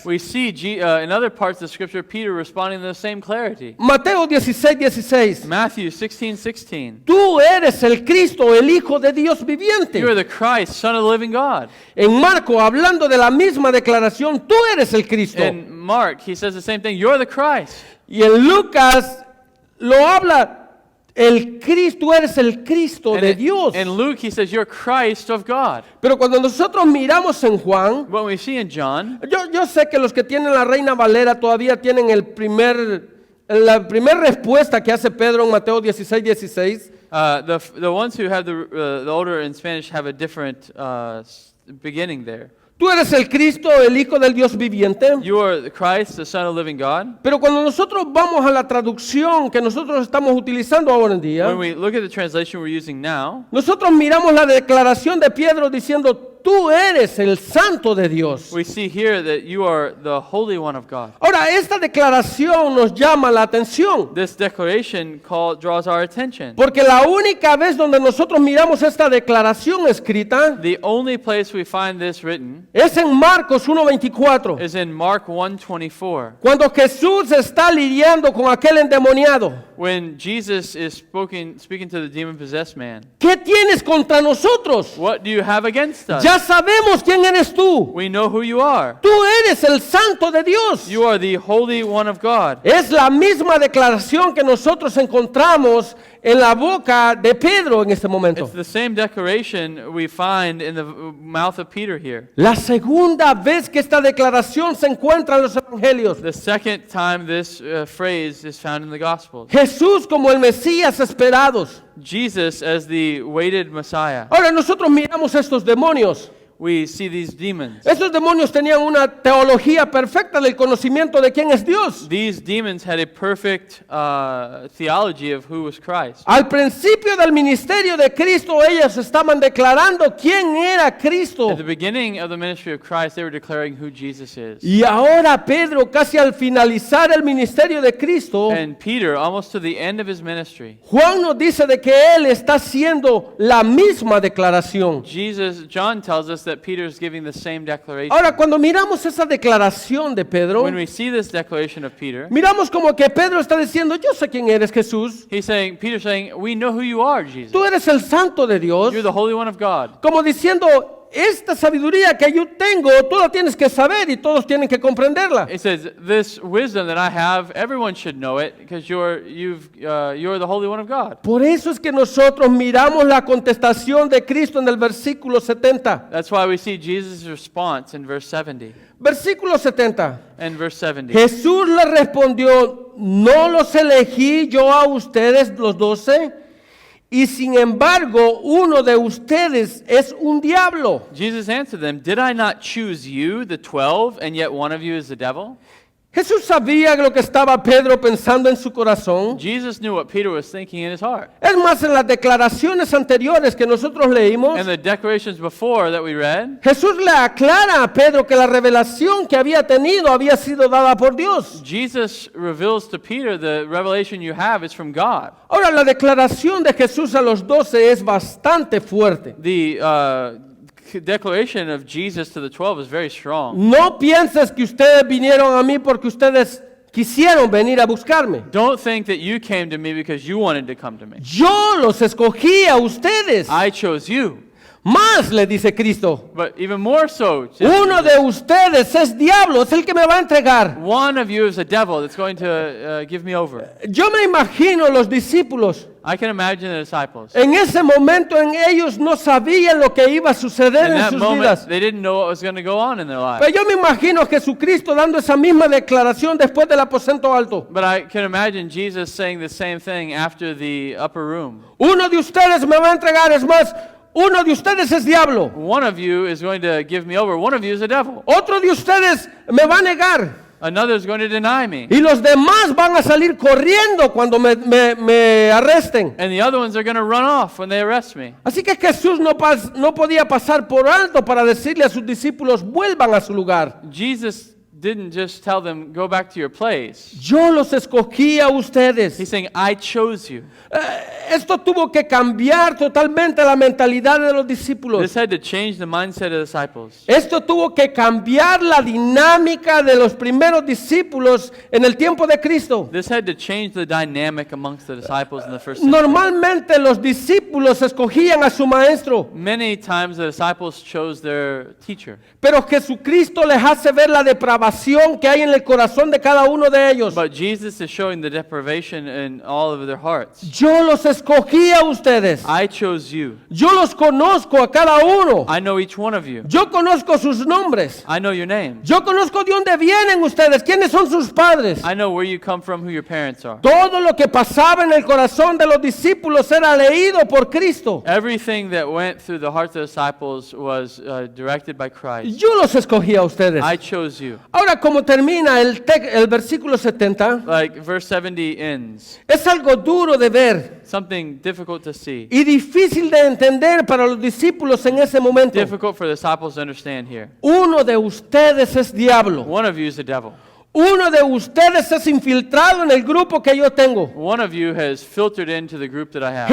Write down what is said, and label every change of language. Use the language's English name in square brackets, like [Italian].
[English] We see in other parts of Scripture Peter responding to the same clarity. [Spanish] Mateo 16:16. [English] Matthew 16:16. [Spanish] Tú eres el Cristo, el Hijo de Dios viviente. [English] You are the Christ, Son of the living God. [Spanish] En Marco, hablando de la misma declaración, tú eres el Cristo. [English] In Mark, he says the same thing. You're the Christ. [Spanish] Y en Lucas lo habla, el Cristo, tú eres el Cristo de Dios. [English] In Luke, he says, you're Christ of God. [Spanish] Pero cuando nosotros miramos en Juan, [English] What we see in John, [Spanish] yo sé que los que tienen la Reina Valera todavía tienen la primera respuesta que hace Pedro en Mateo 16:16. [English] the ones who have the older in Spanish have a different beginning there. [Spanish] Tú eres el Cristo, el Hijo del Dios viviente. [English] You are the Christ, the Son of the living God. [Spanish] Pero cuando nosotros vamos a la traducción que nosotros estamos utilizando ahora en día, [English] When we look at the translation we're using now, [Spanish] nosotros miramos la declaración de Pedro diciendo, tú eres el Santo de Dios. [English] we see here that you are the Holy One of God. [Spanish] Ahora, esta declaración nos llama la atención, [English] This declaration draws our attention. [Spanish] porque la única vez donde nosotros miramos esta declaración escrita [English] The only place we find this written [Spanish] es en Marcos 1:24, [English] is in Mark 1:24, [Spanish] cuando Jesús está lidiando con aquel endemoniado. [English] when Jesus is speaking to the demon-possessed man. [Spanish] ¿Qué tienes contra nosotros? [English] What do you have against us? [Spanish] Ya sabemos quién eres tú. [English] We know who you are. [Spanish] Tú eres el Santo de Dios. [English] You are the Holy One of God. [Spanish] Es la misma declaración que nosotros encontramos en la boca de Pedro en este momento. [English] It's the same declaration we find in the mouth of Peter here. [Spanish] La segunda vez que esta declaración se encuentra en los evangelios. [English] The second time this phrase is found in the Gospels. [Spanish] Jesús como el Mesías esperados. [English] Jesus as the waited Messiah. [Spanish] Ahora nosotros miramos estos demonios. [English] we see these demons. [Spanish] Esos demonios tenían una teología perfecta del conocimiento de quién es Dios. [English] These demons had a perfect theology of who was Christ. [Spanish] Al principio del ministerio de Cristo, ellos estaban declarando quién era Cristo. [English] At the beginning of the ministry of Christ, they were declaring who Jesus is. [Spanish] Y ahora Pedro, casi al finalizar el ministerio de Cristo, [English] And Peter, almost to the end of his ministry, [Spanish] Juan nos dice de que él está haciendo la misma declaración. [English] John tells us that Peter is giving the same declaration. [Spanish] Ahora, cuando miramos esa declaración de Pedro, [English] When we see this declaration of Peter, [Spanish] miramos como que Pedro está diciendo, yo sé quién eres, Jesús. [English] Peter's saying, we know who you are, Jesus. [Spanish] Tú eres el santo de Dios. [English] You're the Holy One of God. [Spanish] Como diciendo, esta sabiduría que yo tengo, tú la tienes que saber y todos tienen que comprenderla. [English] It says, this wisdom that I have, everyone should know it because you're the Holy One of God. [Spanish] Por eso es que nosotros miramos la contestación de Cristo en el versículo 70. [English] That's why we see Jesus' response in verse 70. Versículo 70. And verse 70. [Spanish] Jesús le respondió, ¿no los elegí yo a ustedes los 12? Y sin embargo, uno de ustedes es un diablo. [English] Jesus answered them, did I not choose you, the 12, and yet one of you is the devil? [Spanish] Jesús sabía lo que estaba Pedro pensando en su corazón. [English] Jesus knew what Peter was thinking in his heart. [Spanish] Es más, en las declaraciones anteriores que nosotros leímos, [English] And the declarations before that we read, [Spanish] Jesús le aclara a Pedro que la revelación que había tenido había sido dada por Dios. [English] Jesus reveals to Peter the revelation you have is from God. [Spanish] Ahora, la declaración de Jesús a los 12 es bastante fuerte. [English] The declaration of Jesus to the 12 is very strong. [Spanish] No pienses que ustedes vinieron a mí porque ustedes quisieron venir a buscarme. [English] Don't think that you came to me because you wanted to come to me. [Spanish] Yo los escogí a ustedes. [English] I chose you. [Spanish] Más, le dice Cristo. [English] But even more so, [Spanish] Uno de ustedes es diablo, es el que me va a entregar. [English] one of you is a devil that's going to give me over. [Spanish] Yo me imagino los discípulos. [English] I can imagine the disciples. [Spanish] En ese momento en ellos no sabían lo que iba a suceder [English] In [Spanish] en [English] that [Spanish] sus [English] moment, [Spanish] vidas. [English] they didn't know what was going to go on in their lives. [Spanish] Pero yo me imagino a Jesucristo dando esa misma declaración después del aposento alto. [English] But I can imagine Jesus saying the same thing after the upper room. [Spanish] Uno de ustedes me va a entregar, es más, uno de ustedes es diablo. [English] One of you is going to give me over. One of you is a devil. [Spanish] Otro de ustedes me va a negar. [English] Another is going to deny me. [Spanish] Y los demás van a salir corriendo cuando me arresten. [English] And the other ones are going to run off when they arrest me. [Spanish] Así que Jesús no podía pasar por alto para decirle a sus discípulos, vuelvan a su lugar. [English] Jesus didn't just tell them, go back to your place. [Spanish] Yo los escogí a ustedes. [English] He's saying, I chose you. [Spanish] Esto tuvo que cambiar totalmente la mentalidad de los discípulos. [English] This had to change the mindset of the disciples. [Spanish] Esto tuvo que cambiar la dinámica de los primeros discípulos en el tiempo de Cristo. [English] This had to change the dynamic amongst the disciples in the first century. [Spanish] Normalmente los discípulos escogían a su maestro, [English] Many times the disciples chose their teacher. [Spanish] pero Jesucristo les hace ver la depravación que hay en el corazón de cada uno de ellos. [English] But Jesus is showing the deprivation in all of their hearts. [Spanish] Yo los escogí a ustedes. [English] I chose you. [Spanish] Yo los conozco a cada uno. [English] I know each one of you. [Spanish] Yo conozco sus nombres. [English] I know your name. [Spanish] Yo conozco de dónde vienen ustedes, quiénes son sus padres. [English] I know where you come from, who your parents are. [Spanish] Todo lo que pasaba en el corazón de los discípulos era leído por Cristo. [English] Everything that went through the hearts of the disciples was directed by Christ. [Spanish] Yo los escogí a ustedes. [English] I chose you. [Spanish] Ahora, como termina el versículo 70, [English] Like verse 70 ends. [Spanish] es algo duro de ver [English] Something difficult to see. [Spanish] y difícil de entender para los discípulos en ese momento. [English] Difficult for the disciples to understand here. [Spanish] Uno de ustedes es diablo. [English] One of you is the devil. [Spanish] Uno de ustedes es infiltrado en el grupo que yo tengo. [English] One of you has filtered into the group that I have.